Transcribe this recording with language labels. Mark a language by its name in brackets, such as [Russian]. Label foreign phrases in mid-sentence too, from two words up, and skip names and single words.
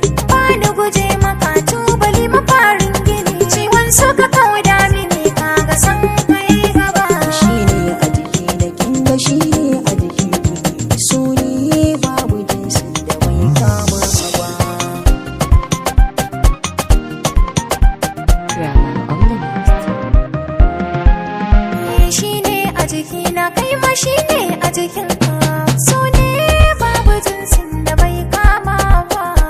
[Hausa] Ba ni guje maka, tubali mafarin gini. Ciwon so ka kauda mini, ka ga san ka yi gaba. Shi ne a jiki na kin ga shi ne a jikin ki. So ne babu jinsin da bai kama ba. [English] Grammar on the beat. [Hausa] Shi ne a jikina, kai ma shi ne a jikinka. So ne babu jinsin da bai kama ba.